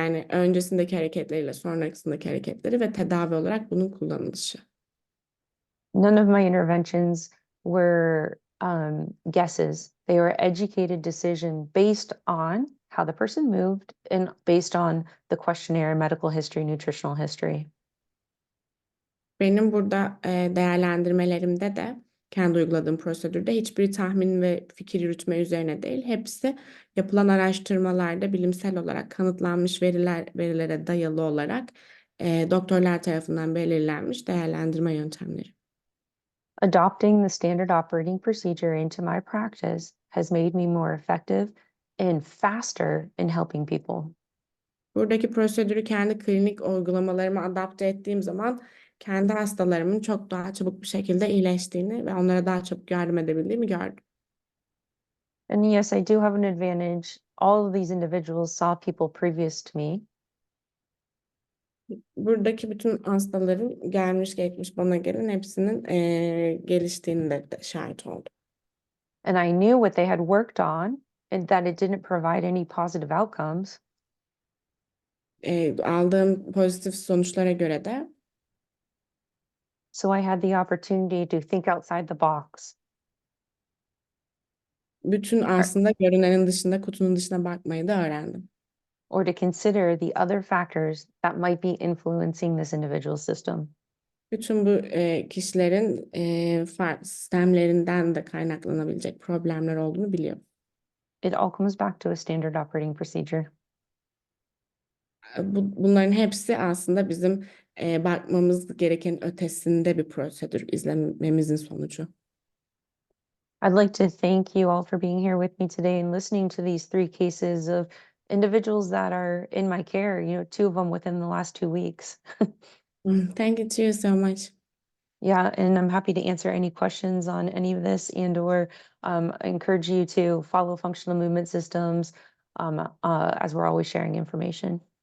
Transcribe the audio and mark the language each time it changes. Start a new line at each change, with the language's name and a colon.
Turkish: Öncesindeki hareketleriyle sonrasındaki hareketleri ve tedavi olarak bunun kullanılışı.
English: None of my interventions were guesses. They were educated decision based on how the person moved and based on the questionnaire, medical history, nutritional history.
Turkish: Benim burada değerlendirmelerimde de kendi uyguladığım prosedürde hiçbir tahmin ve fikir yürütme üzerine değil, hepsi yapılan araştırmalarda bilimsel olarak kanıtlanmış verilere dayalı olarak doktorlar tarafından belirlenmiş değerlendirme yöntemleri.
English: Adopting the standard operating procedure into my practice has made me more effective and faster in helping people.
Turkish: Buradaki prosedürü kendi klinik uygulamalarıma adapte ettiğim zaman kendi hastalarımın çok daha çabuk bir şekilde iyileştiğini ve onlara daha çabuk yardım edebildiğimi gördüm.
English: And yes, I do have an advantage. All of these individuals saw people previous to me.
Turkish: Buradaki bütün hastaların gelmiş geçmiş bana gelen hepsinin geliştiğini de şahit oldum.
English: And I knew what they had worked on and that it didn't provide any positive outcomes.
Turkish: Aldığım pozitif sonuçlara göre de
English: So I had the opportunity to think outside the box
Turkish: Bütün aslında görünenin dışında, kutunun dışına bakmayı da öğrendim.
English: or to consider the other factors that might be influencing this individual system.
Turkish: Bütün bu kişilerin farklı sistemlerinden de kaynaklanabilecek problemler olduğunu biliyorum.
English: It all comes back to a standard operating procedure.
Turkish: Bunların hepsi aslında bizim bakmamız gereken ötesinde bir prosedür izlememizin sonucu.
English: I'd like to thank you all for being here with me today and listening to these 3 cases of individuals that are in my care, 2 of them within the last 2 weeks. Thank you to you so much. Yeah, and I'm happy to answer any questions on any of this and or I encourage you to follow functional movement systems as we're always sharing information.